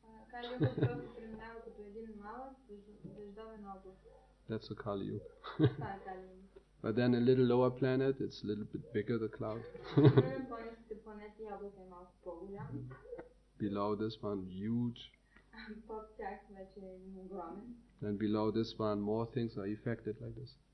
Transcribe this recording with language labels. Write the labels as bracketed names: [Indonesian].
[Bulgarian] Кали Юга просто преминава като един малък дъждовен облак. [English] That's a Kali Yuga. [Bulgarian] Това е Кали Юга. [English] But then a little lower planet, it's a little bit bigger, the cloud. [Bulgarian] На по-ниските планети облак е малко по-голям. [English] Below this one, huge. [Bulgarian] Под тях вече е един огромен. [English] And below this one, more things are affected like this.